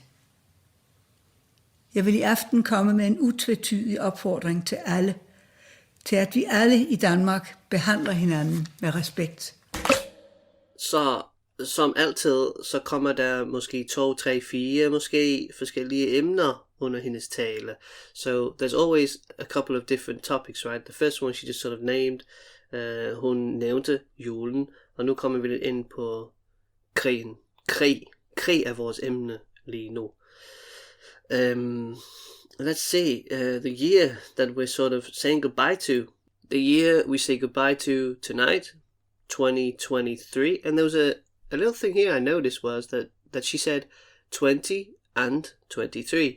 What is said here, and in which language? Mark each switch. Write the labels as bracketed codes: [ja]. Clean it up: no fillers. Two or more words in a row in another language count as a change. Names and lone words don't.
[da] Jeg vil i aften komme med en utvetydig opfordring til alle, til at vi alle i Danmark behandler hinanden med respekt. Så som altid, så kommer der måske 2, 3, 4 måske forskellige emner under hendes tale. [en] So there's always a couple of different topics, right? The first one she just sort of named, [da] hun nævnte julen, og nu kommer vi lidt ind på krigen. Krig er vores emne lige nu. [en] Let's see, the year that we're sort of saying goodbye to. The year we say goodbye to tonight, 2023. And there was a little thing here I noticed was that she said 20 and 23.